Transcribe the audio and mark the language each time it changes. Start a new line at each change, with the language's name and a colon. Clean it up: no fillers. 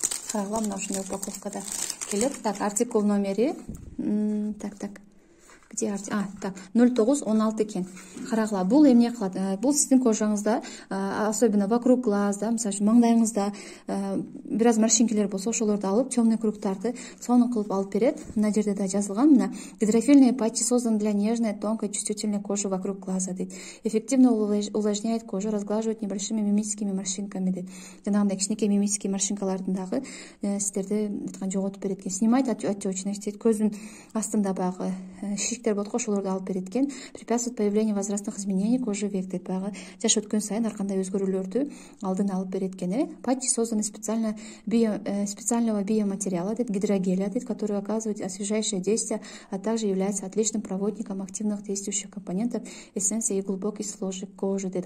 Kyrgyz: Карагыла, мына ушундай упаковкада келет. Так, артикул номери. Так. Где так, 0916 экен. Карагыла, бул эмне кылат? Бул сиздин кожаңызда,
Russian: особенно вокруг глаз,
Kyrgyz: да, мисалы үчүн маңдайыңызда бир аз морщинкилер болсо, ошолорду алып, темный кругтарды сонун кылып алып берет. Мына жерде да жазылган.
Russian: Мына гидрофильные патчи созданы для нежной, тонкой, чувствительной кожи вокруг глаза дейт. Эффективно увлажняет кожу, разглаживает небольшими мимическими морщинками дейт.
Kyrgyz: Жанагындай кичинекей мимический морщинкалардын дагы сиздерди жоготуп берет экен.
Russian: Снимает отечность дейт.
Kyrgyz: Көздүн астында багы шиктер болот, ошолорду алып берет экен.
Russian: Препятствует появлению возрастных изменений кожи век дейт.
Kyrgyz: Багы жаш өткөн сайын ар кандай өзгөрүүлөрдү алдын алып берет экен.
Russian: Патчи созданы специального биоматериала дейт, гидрогеля дейт, который оказывает освежающее действие, а также является отличным проводником активных действующих компонентов эссенции и глубокий сложек кожи дейт.